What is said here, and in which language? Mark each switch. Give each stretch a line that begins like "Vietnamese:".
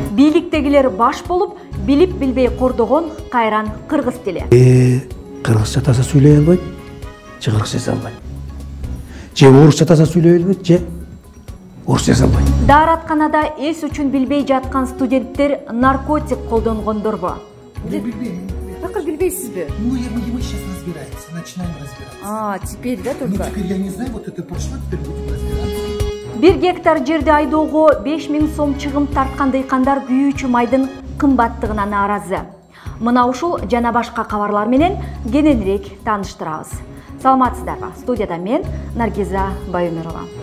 Kyrgyz: Бийликтегилер баш болуп, билип билбей кордогон кайран кыргыз тили. Кыргызча таза сүйлөй албайт, же кыргызча жаза албайт. Же орусча таза сүйлөй албайт, же орусча жаза албайт. Дааратканада эс үчүн билбей жаткан студенттер наркотик колдонгондорбу? Bilbeyim. Как билбейсизби?
Russian: Мы сейчас разбираемся, начинаем разбираться. Теперь, да, Ну, теперь я не знаю, вот это прошло, теперь будем разбираться.
Kyrgyz: 1 гектар жерди айдоого 5000 сом чыгым тарткан дыйкандар күйүүчү майдын кымбаттыгына нааразы. Мына ушул жана башка кабарлар менен кененирээк тааныштырабыз. Саламатсыздарбы? Студияда мен Наргиза Байөмөрова.